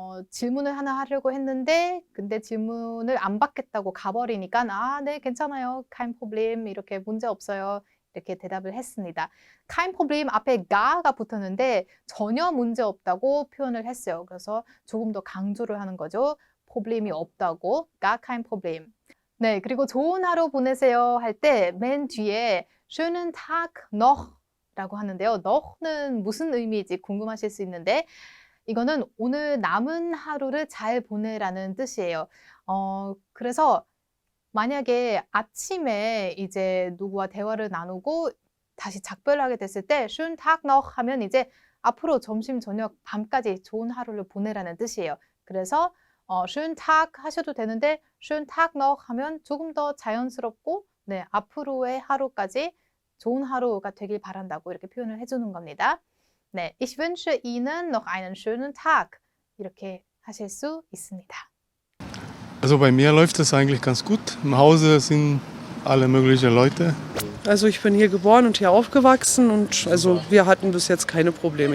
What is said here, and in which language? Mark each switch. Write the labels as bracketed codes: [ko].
[ko] 질문을 하나 하려고 했는데 근데 질문을 안 받겠다고 가버리니까 네, 괜찮아요. [de] kein Problem [ko] 이렇게 문제 없어요. 이렇게 대답을 했습니다. kein Problem 앞에 gar가 붙었는데 전혀 문제 없다고 표현을 했어요. 그래서 조금 더 강조를 하는 거죠. problem이 없다고 [de] gar kein Problem. [ko] 네, 그리고 좋은 하루 보내세요 할 때 맨 뒤에 [de] schönen Tag noch [ko] 라고 하는데요. noch는 무슨 의미인지 궁금하실 수 있는데 이거는 오늘 남은 하루를 잘 보내라는 뜻이에요. 그래서 만약에 아침에 이제 누구와 대화를 나누고 다시 작별을 하게 됐을 때 [de] schönen Tag noch [ko] 하면 이제 앞으로 점심, 저녁, 밤까지 좋은 하루를 보내라는 뜻이에요. 그래서 schönen Tag 하셔도 되는데 [de] schönen Tag noch [ko] 하면 조금 더 자연스럽고 네, 앞으로의 하루까지 좋은 하루가 되길 바란다고 이렇게 표현을 해주는 겁니다. [de] 네, ich wünsche Ihnen noch einen schönen Tag [ko] 이렇게 하실 수 있습니다. [de] Also bei mir läuft es eigentlich ganz gut. Im Hause sind alle möglichen Leute. Also ich bin hier geboren und hier aufgewachsen und also wir hatten bis jetzt keine Probleme.